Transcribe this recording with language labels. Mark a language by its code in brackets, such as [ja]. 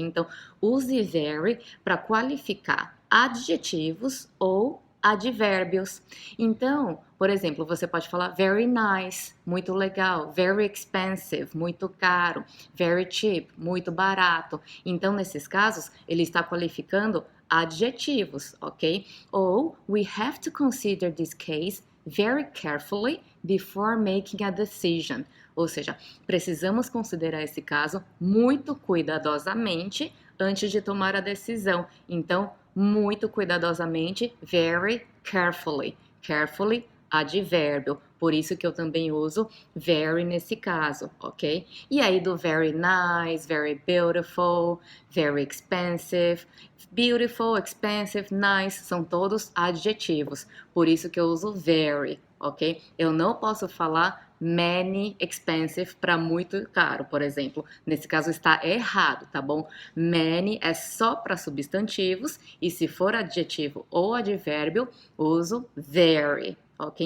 [pt] Então, use very para qualificar adjetivos ou advérbios. Então, por exemplo, você pode falar [en] very nice, [pt] muito legal, [en] very expensive, [pt] muito caro, [en] very cheap, [pt] muito barato. Então, nesses casos, ele está qualificando adjetivos, ok? Ou [en] we have to consider this case very carefully before making a decision. [pt] Ou seja, precisamos considerar esse caso muito cuidadosamente antes de tomar a decisão. Então, muito cuidadosamente, [en] very carefully. [pt] Carefully, advérbio. Por isso que eu também uso very nesse caso, ok? E aí do [en] very nice, very beautiful, very expensive. [pt] Beautiful, expensive, nice são todos adjetivos. Por isso que eu uso very, ok? Eu não posso falar [en] many expensive [pt] para muito caro, por exemplo. Nesse caso está errado, tá bom? Many é só para substantivos e se for adjetivo ou advérbio, uso very, ok?